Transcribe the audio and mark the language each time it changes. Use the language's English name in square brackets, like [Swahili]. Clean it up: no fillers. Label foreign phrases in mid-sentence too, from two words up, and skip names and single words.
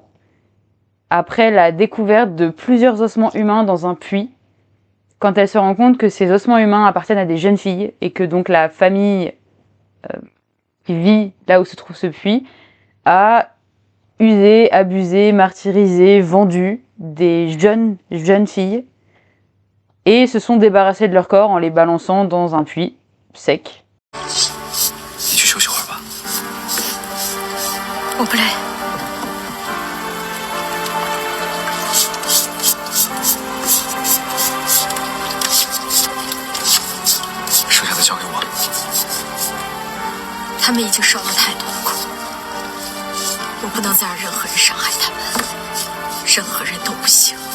[French] Après la découverte de plusieurs ossements humains dans un puits, quand elle se rend compte que ces ossements humains appartiennent à des jeunes filles et que donc la famille qui vit là où se trouve ce puits a usé, abusé, martyrisé, vendu des jeunes filles et se sont débarrassés de leur corps en les balançant dans un puits sec. [Chinese] 你去休息会儿吧。我不累。剩下的交给我。他们已经受了太多的苦，我不能再让任何人伤害他们，任何人都不行。